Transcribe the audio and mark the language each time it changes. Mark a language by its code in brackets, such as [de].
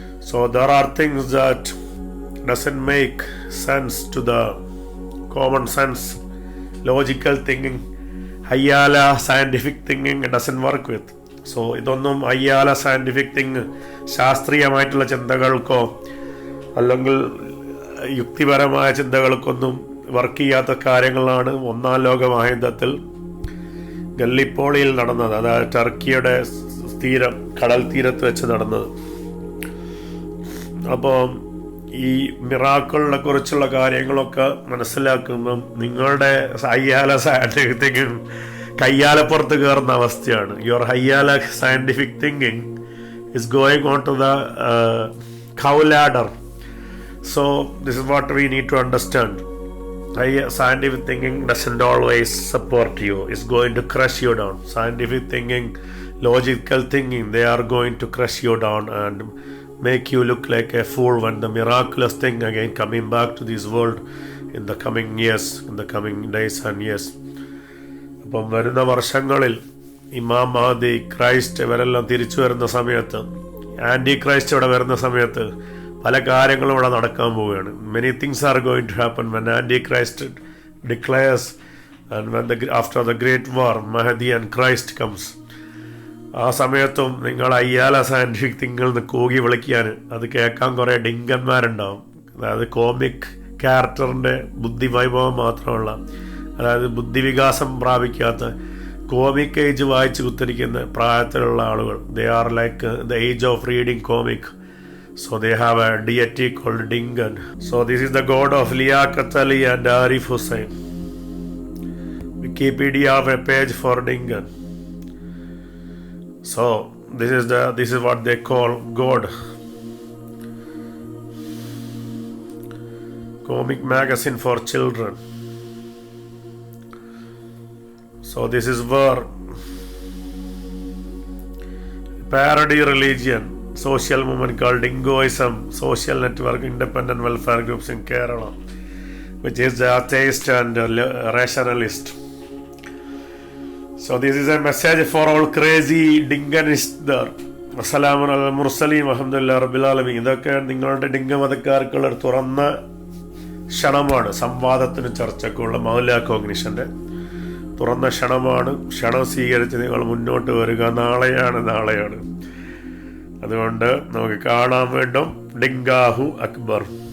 [en] So there are things that doesn't make sense to the common sense, logical thinking. Hayyala scientific thinking it doesn't work with. [ml] So ഇതൊന്നും Ayyala scientific thing ശാസ്ത്രീയമായിട്ടുള്ള ചിന്തകൾക്കോ അല്ലെങ്കിൽ യുക്തിപരമായ ചിന്തകൾക്കൊന്നും work ചെയ്യാത്ത കാര്യങ്ങളാണ് ഒന്നാം ലോക മഹായുദ്ധത്തിൽ ഗല്ലിപ്പോളിയിൽ നടന്നത്, അതായത് ടർക്കിയുടെ കടൽ തീരത്ത് വെച്ച് നടന്നത്. അപ്പോൾ ഈ മിറാക്കിളിനെ കുറിച്ചുള്ള കാര്യങ്ങളൊക്കെ മനസ്സിലാക്കുമ്പം നിങ്ങളുടെ ഹയ്യാല സയൻറ്റിഫിക് തിങ്കിങ് കയ്യാലപ്പുറത്ത് കയറുന്ന അവസ്ഥയാണ്. [en] Your ഹയ്യാല scientific thinking is going on to the cow ladder. So this is what we need to understand. Scientific thinking doesn't always support you. It's going to crush you down. Scientific thinking, logical thinking, they are going to crush you down and make you look like a fool when the miraculous thing again coming back to this world in the coming years, in the coming days and years. [ml] അപ്പം വരുന്ന വർഷങ്ങളിൽ ഇമാം Mahdi, Christ ഇവരെല്ലാം തിരിച്ചു വരുന്ന സമയത്ത്, anti Christ ഇവിടെ വരുന്ന സമയത്ത് പല കാര്യങ്ങളും ഇവിടെ നടക്കാൻ പോവുകയാണ്. [en] Many things are going to happen when antichrist declares and when after the great war Mahdi and Christ comes. [ml] ആ സമയത്തും നിങ്ങൾ അയ്യാല സയൻറ്റിഫിക് തിങ്കിൽ നിന്ന് കൂകി വിളിക്കാൻ അത് കേൾക്കാൻ കുറേ ഡിങ്കന്മാരുണ്ടാവും. അതായത് കോമിക് ക്യാരക്ടറിൻ്റെ ബുദ്ധിവൈഭവം മാത്രമുള്ള, അതായത് ബുദ്ധിവികാസം പ്രാപിക്കാത്ത കോമിക് ഏജ് വായിച്ച് കുത്തിരിക്കുന്ന പ്രായത്തിലുള്ള ആളുകൾ. [en] They are like the age of reading comic. So they have a deity called Dingan. So this is the god of Liyakkath and Arif Hussain. Wikipedia have a page for Dingan. So this is what they call God. Comic magazine for children. So this is where parody religion, social movement called Dingoism, social network, independent welfare groups in Kerala, which is the atheist and rationalist. So this is a message for all crazy Dinganists there. [ar] Assalamu ala mursaleen walhamdulillah rabbil alamin. [ml] ഇതൊക്കെ നിങ്ങളുടെ ഡിംഗ മതക്കാർക്കുള്ള ഒരു തുറന്ന ക്ഷണമാണ്. സംവാദത്തിനും ചർച്ചയ്ക്കുള്ള മൗല കോഗ്നിഷന്റെ തുറന്ന ക്ഷണമാണ്. ക്ഷണം സ്വീകരിച്ച് നിങ്ങൾ മുന്നോട്ട് വരിക. നാളെയാണ്. അതുകൊണ്ട് നമുക്ക് കാണാൻ വേണ്ടും ഡിങ്കാഹു അക്ബർ.